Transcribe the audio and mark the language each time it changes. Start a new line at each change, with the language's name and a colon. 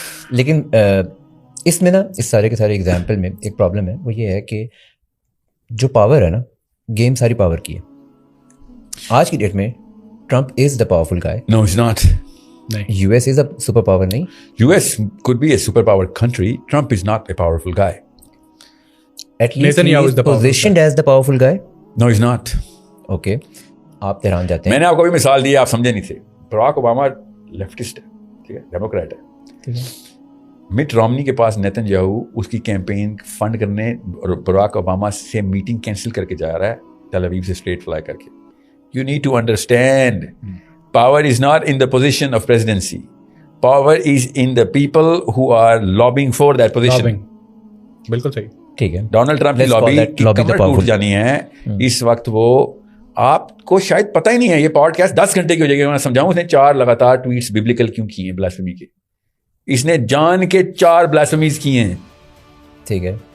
Urdu: لیکن اس میں نا, اس سارے کے سارے ایگزامپل میں ایک پرابلم ہے, وہ یہ ہے کہ جو پاور ہے نا, گیم ساری پاور کی ہے. آج کی ڈیٹ میں
English: Trump is the powerful guy. No, it's not. U S is a super power.
Urdu: نہیں,
English: US could be a superpower country. Trump is not a powerful guy. at least he is positioned as the powerful guy. No, he's not.
Urdu: Okay, آپ Tehran جاتے ہیں. میں نے آپ کو بھی مثال دی, آپ سمجھے نہیں تھے. براک اوباما لیفٹسٹ ہے, ٹھیک ہے, ڈیموکریٹ ہے. مٹ رومنی کے پاس نیتن یاہو اس کی کیمپین فنڈ کرنے اور براک اوباما سے میٹنگ کینسل کر کے جا رہا ہے, ٹیل اویو سے اسٹریٹ فلائی کر کے.
English: You need to understand. Power is not in the position of presidency. Power is in the people who are lobbying for that position.
Urdu: بالکل صحیح, ٹھیک ہے. ڈونلڈ ٹرمپ کی لابی کی کمر ٹوٹ جانی ہے اس وقت. وہ آپ کو شاید پتہ ہی نہیں ہے, یہ پوڈ کاسٹ 10 گھنٹے کی ہو جائے گی. میں سمجھاؤں, اس نے 4 لگاتار ٹویٹس ببلیکل کیوں کیے ہیں بلاسفیمی کے. اس نے جان کے 4 بلاسفیمیز کیے ہیں. ٹھیک ہے,